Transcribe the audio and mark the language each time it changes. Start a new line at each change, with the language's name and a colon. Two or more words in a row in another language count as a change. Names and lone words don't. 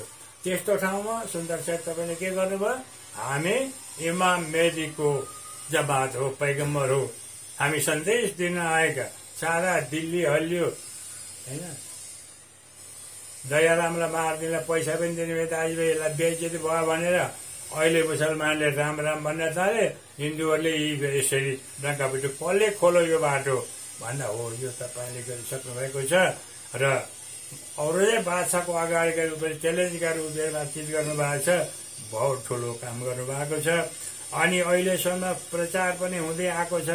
Nepali: त्यस्तो ठाउँमा सुन्दर साथ तपाईँले के गर्नुभयो? हामी इमाम मेहदीको जमात हो, पैगम्बर हो, हामी सन्देश दिन आएका। सारा दिल्ली हल्लियो होइन, दयारामलाई मारिदिनलाई पैसा पनि दिने दाजुभाइ यसलाई बेइज्जती भयो भनेर अहिले मुसलमानले राम राम भन्न थाले, हिन्दूहरूले यसरी डङ्कापिटो कसले खोलो यो बाटो भन्दा हो। यो तपाईँले गरिसक्नु भएको छ र अरूले बादशाहको अगाडि गएर च्यालेन्ज गरेर उभिएर बातचित गर्नुभएको छ। बहुत ठुलो काम गर्नुभएको छ। अनि अहिलेसम्म प्रचार पनि हुँदै आएको छ।